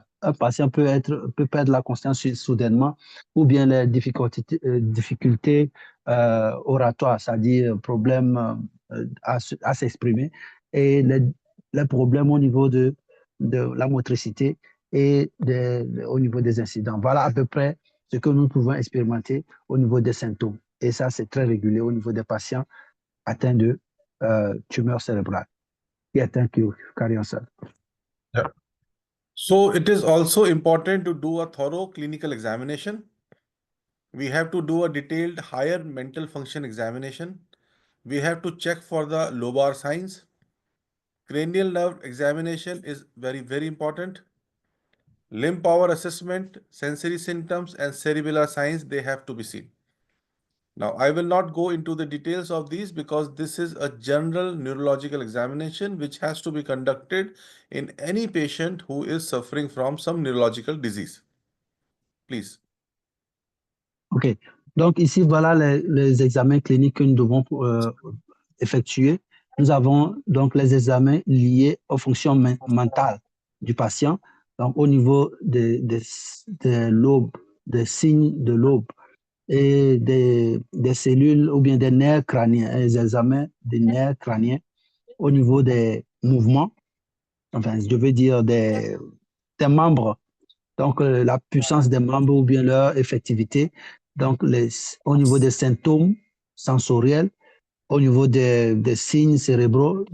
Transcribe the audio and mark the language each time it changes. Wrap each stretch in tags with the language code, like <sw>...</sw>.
<fr>Un patient peut perdre la conscience soudainement, ou bien les difficultés oratoires, c'est-à-dire problèmes à s'exprimer, et les problèmes au niveau de la motricité et au niveau des incidents. Voilà à peu près ce que nous pouvons expérimenter au niveau des symptômes. Et ça, c'est très régulier au niveau des patients atteints de tumeurs cérébrales.</fr> <en>Yeah, thank you. Carry on, sir. Yeah. So it is also important to do a thorough clinical examination. We have to do a detailed higher mental function examination. We have to check for the lobar signs. Cranial nerve examination is very, very important. limb power assessment, sensory symptoms, and cerebellar signs, they have to be seen. Now, I will not go into the details of these because this is a general neurological examination which has to be conducted in any patient who is suffering from some neurological disease. Please. OK.</en> <fr>Donc, ici, voilà les examens cliniques que nous devons effectuer. Nous avons donc les examens liés aux fonctions mentales du patient, donc au niveau des lobes, des signes de lobes et des cellules ou bien des nerfs crâniens, les examens des nerfs crâniens au niveau des mouvements, enfin, je veux dire des membres, donc la puissance des membres ou bien leur effectivité, donc au niveau des symptômes sensoriels, au niveau des signes cérébraux.</fr>